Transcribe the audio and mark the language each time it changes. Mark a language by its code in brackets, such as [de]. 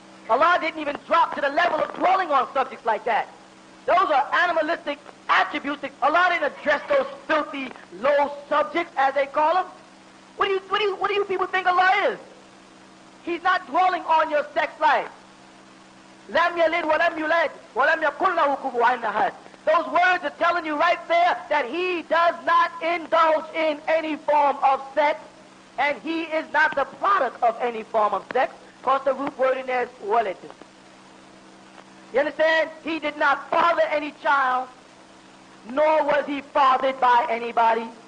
[en] Allah didn't even drop to the level of dwelling on subjects like that. Those are animalistic attributes. Allah didn't address those filthy, low subjects, as they call them. What do you people think Allah is? He's not dwelling on your sex life. [ar] لم يلد ولم يولد ولم يكن له كفوا أحد. [en] Those words are telling you right there that he does not indulge in any form of sex, and he is not the product of any form of sex, because the root word in there is walid. You understand? He did not father any child, nor was he fathered by anybody.